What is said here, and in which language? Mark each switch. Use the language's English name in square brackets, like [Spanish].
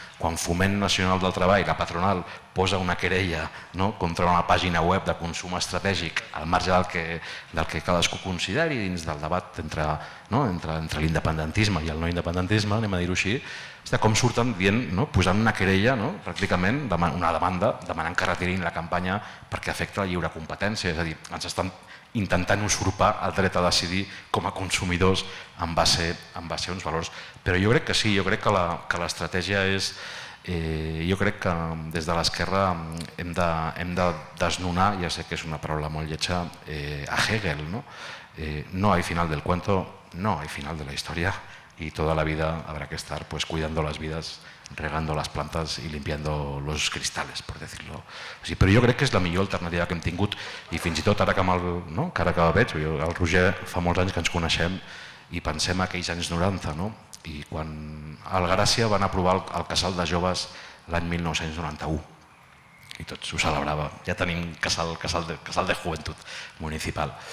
[Catalan] Quan Foment Nacional del Treball, la patronal, posa una querella contra una pàgina web de consum estratègic al marge del que cadascú consideri dins del debat entre l'independentisme i el no independentisme, anem a dir-ho així, com surten dient, posant una querella, pràcticament una demanda, demanant que retirin la campanya perquè afecta la lliure competència, és a dir, ens estan intentant usurpar el dret a decidir com a consumidors en base a uns valors. Però jo crec que sí, jo crec que l'estratègia és... Jo crec que des de l'esquerra hem de desnonar, ja sé que és una paraula molt lletja, a Hegel. [Spanish] No hay final del cuento, no hay final de la historia, y toda la vida habrá que estar cuidando las vidas, regando las plantas y limpiando los cristales, por decirlo. [Catalan] Però jo crec que és la millor alternativa que hem tingut, i fins i tot ara que veig, el Roger fa molts anys que ens coneixem i pensem aquells anys 90, i quan al Gràcia van aprovar el casal de joves l'any 1991 i tots ho celebrava, ja tenim casal de joventut municipal.